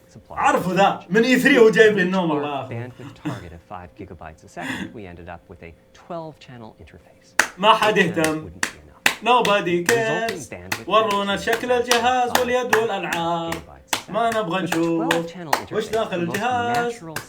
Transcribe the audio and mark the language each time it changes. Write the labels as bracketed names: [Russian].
[Arabic] عارفوا ذا من E3 هو جايب لي النوم الله. [English] Bandwidth target of 5 gigabytes a second, we ended up with a 12-channel interface. [Arabic] ما حد يهتم. [English] Nobody cares. [Arabic] ورونا شكل الجهاز واليد والألعاب. ما نبغى نشوف وش داخل الجهاز.